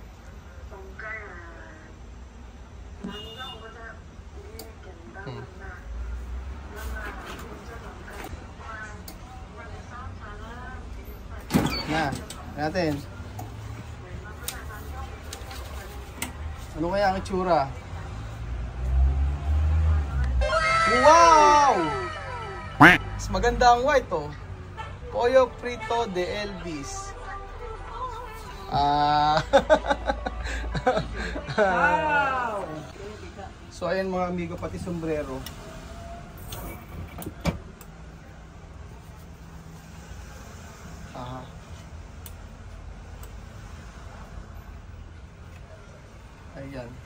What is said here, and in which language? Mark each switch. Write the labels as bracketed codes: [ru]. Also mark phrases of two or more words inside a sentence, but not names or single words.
[tl] Na, natin. Ano kaya ang itsura? Wow! Mas maganda ang white, oh. Pollo Frito de Elvis. Wow! So, ayan mga amigo, pati sombrero. Aha. Ayan.